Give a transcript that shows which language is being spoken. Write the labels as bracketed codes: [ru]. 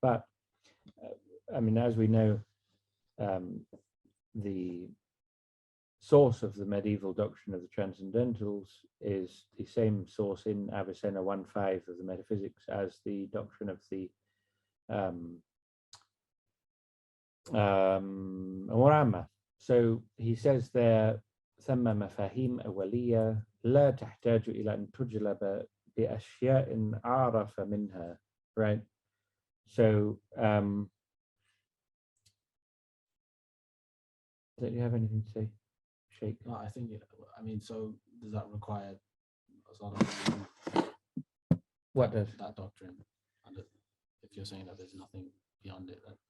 [en] But I mean, as we know, the source of the medieval doctrine of the Transcendentals is the same source in Avicenna 1.5 of the Metaphysics as the doctrine of the Umur Amma. So he says there, [ar] ثم مفاهيم أولية لا تحتاج إلى أن تجلب بأشياء أعرف منها, [en] right? So do you have anything to say, Sheikh? No, I think, I mean, so does that require a sort of What does? that doctrine? And if you're saying that there's nothing beyond it.